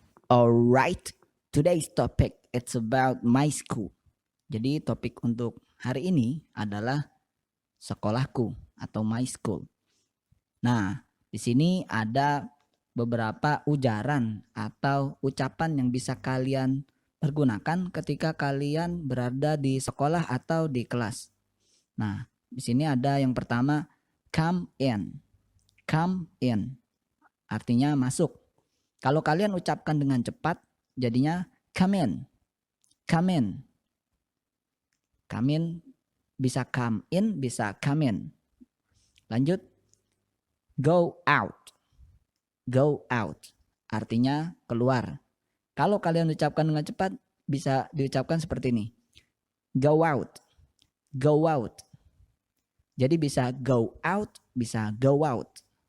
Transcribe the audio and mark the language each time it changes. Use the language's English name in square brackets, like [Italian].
[English] Alright, today's topic it's about my school. [Indonesian] Jadi topik untuk hari ini adalah sekolahku atau [English] my school. [Indonesian] Nah, di sini ada beberapa ujaran atau ucapan yang bisa kalian pergunakan ketika kalian berada di sekolah atau di kelas. Nah, di sini ada yang pertama come in. Come in artinya masuk. Kalau kalian ucapkan dengan cepat jadinya come in. [English] Come in. Come in bisa come in, bisa come in. Lanjut. Go out. [Indonesian] Go out artinya keluar. Kalau kalian ucapkan dengan cepat bisa diucapkan seperti ini. [English] Go out. Go out. [Indonesian] Jadi bisa go out, bisa go out.